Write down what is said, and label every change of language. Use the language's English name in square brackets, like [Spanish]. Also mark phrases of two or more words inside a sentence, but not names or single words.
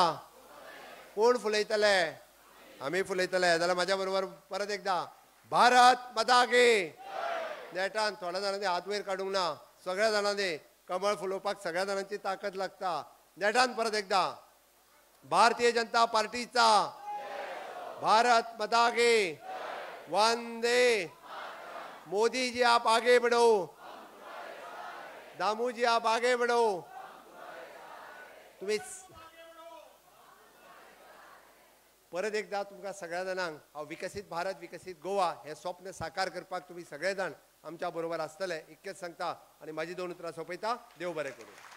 [Konkani] कोण फुलयतले? आमी फुलयतले. जाल्यार म्हाज्या बरोबर परत एकदा [Hindi] भारत माता की. [Konkani] नेटान थोड्या जाणांनी हात वयर काडूंक ना. सगळ्या जाणांनी कमळ फुलोवपाक सगळ्या जाणांची ताकद लागता. नेटान परत एकदा भारतीय जनता पार्टीचा [Hindi] भारत माता की. वंदे मोदी जी आप आगे बढ़ो. दामू जी आप आगे बढ़ो. [Konkani] तुम्ही परत एकदा तुमकां सगळ्या जाणांक हांव विकसीत भारत विकसीत गोवा हे स्वप्न साकार करपाक तुम्ही सगळे जाण आमच्या बरोबर आसतले इतकेच सांगता आनी म्हाजी 2 उतरां सोंपयता. देव बरें करूं.